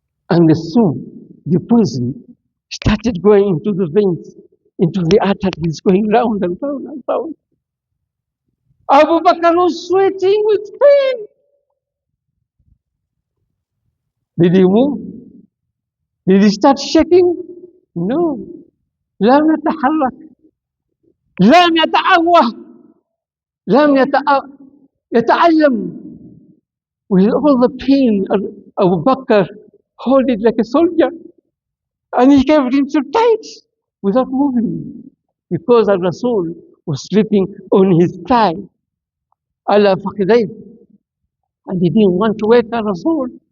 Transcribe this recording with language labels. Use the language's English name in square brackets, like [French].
[English] And soon the poison started going into the veins, into the arteries, going round and round and round. Abu Bakr was sweating with pain. Did he move? Did he start shaking? No. [Arabic] لم يتحرك، لم يتأوه، لم يتعلم. [English] With all the pain, Abu Bakr hold it like a soldier, and he kept him so tight without moving, because Al Rasul was sleeping on his thigh, [Arabic] ala faqidayh, [English] and he didn't want to wake Al Rasul.